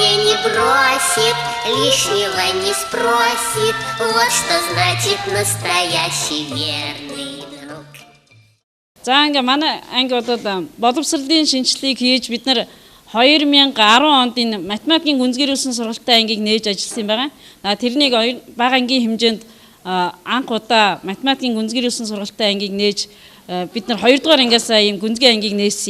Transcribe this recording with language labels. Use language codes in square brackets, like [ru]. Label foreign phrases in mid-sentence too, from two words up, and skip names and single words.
[ru] не бросит, лишнего не спросит. Вот что значит настоящий верный друг. [mn] За ингээ манай анги одоо боловсролын шинжилгээг хийж бид нар 2010 онд энэ математикийн гүнзгийрүүлсэн сургалтын ангийг нээж ажилласан байгаа. Тэрнийг бага ангийн хэмжээнд анх удаа математикийн гүнзгийрүүлсэн сургалтын ангийг нээж бид нар 2 дугаар ангиас ийм гүнзгий ангийг нээсэн.